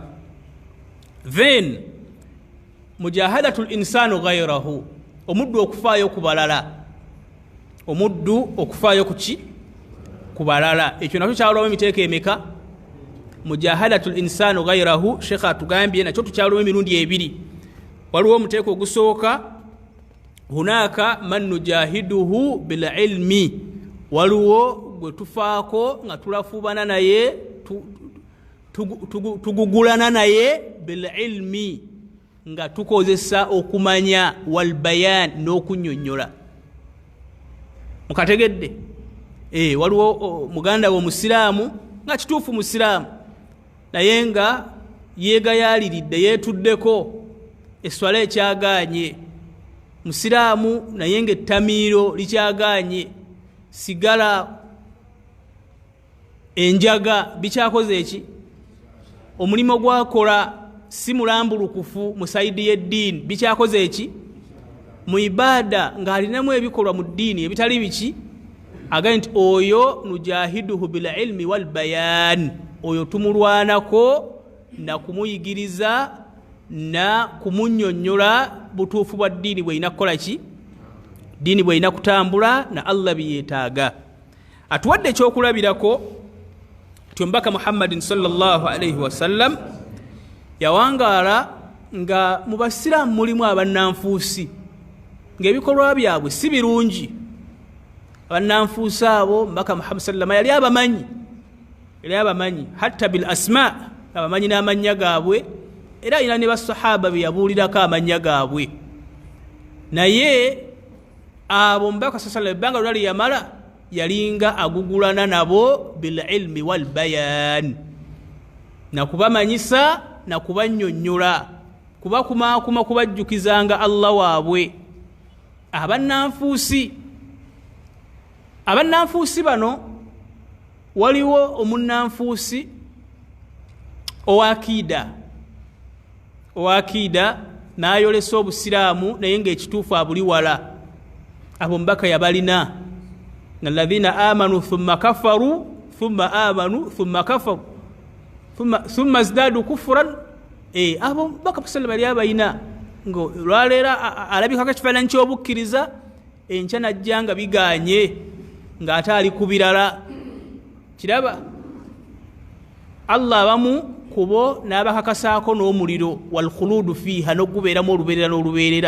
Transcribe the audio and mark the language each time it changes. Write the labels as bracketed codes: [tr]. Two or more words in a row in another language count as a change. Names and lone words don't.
[lg] Then [ar] مجاهدة الإنسان غيره, [lg] omuddu okufaayo ku balala. Omuddu okufaayo ku ki? Ku balala. Ekyo nakyo kyalwawo emiteeko emeka? [ar] مجاهدة الإنسان غيره. [lg] Sheikh atugambye nakyo tukyalwawo emirundi 2. Waliwo omuteeko ogusooka, [ar] هناك من نجاهده بالعلم, [lg] waliwo gwe tufaako nga tulafuubana naye, tugugulana naye [ar] بالعلم, [lg] nga tukozesa okumanya, [ar] والبيان, [lg] n'okunnyonnyola. Mukategedde? Waliwo muganda wo musiraamu nga kituufu musiraamu, naye nga yeegayaliridde, yeetuddeko, eswala ekyagaanye. Musiraamu naye nga ettamiiro likyagaanye, sigala, enjaga bikyakoze eki? Omulimu gwakola si mulambulukufu mu sayidi y'eddiini, bikyakoze eki? Mu ibaada ng'alinamu ebikolwa mu ddiini ebitali biki? Agaye nti oyo [ar] نجاهده بالعلم والبيان, [lg] oyo tumulwanako na kumuyigiriza na kumunnyonnyola butuufu bwa ddiini bw'erina kukola ki? Ddiini bw'erina kutambula na Allah byeyeetaaga. Atuwadde ekyokulabirako ti omubaka Muhammadin [ar] صلى الله عليه وسلم [lg] yawangaala nga mu basiraamu mulimu abannanfuusi, ng'ebikolwa byabwe si birungi. Abannanfuusi abo omubaka Muhammad sallallahu yali abamanyi, [ar] حتى بالأسماء, [lg] abamanyi n'amannya gaabwe, era alina ne basahaba be yabuulirako amannya gaabwe. Naye abo omubaka sallallahu ebbanga lyali yamala yalinga agugulana nabo [ar] بالعلم والبيان, [lg] nakubamanyisa nakubannyonnyola, kubakumaakuma kubajjukizanga Allah waabwe. Abannanfuusi bano waliwo omunnanfuusi owakiida n'ayolesa obusiraamu naye ng'ekituufu abuli wala. Abo omubaka yabalina, [ar] الذين آمنوا ثم كفروا ثم آمنوا ثم كفروا ثم ازدادوا كفرا. [lg] Abo omubaka sallallahu yali abalina, ng'olwaleera alabikako ekifaananyi ky'obukkiriza, enkya najja nga biganye, ng'ate ali ku birala. Kiraba Allah abamu kubo n'abakakasaako n'omuliro, [ar] والخلود فيها, [lg] n'ogubeeramu olubeerera n'olubeerera.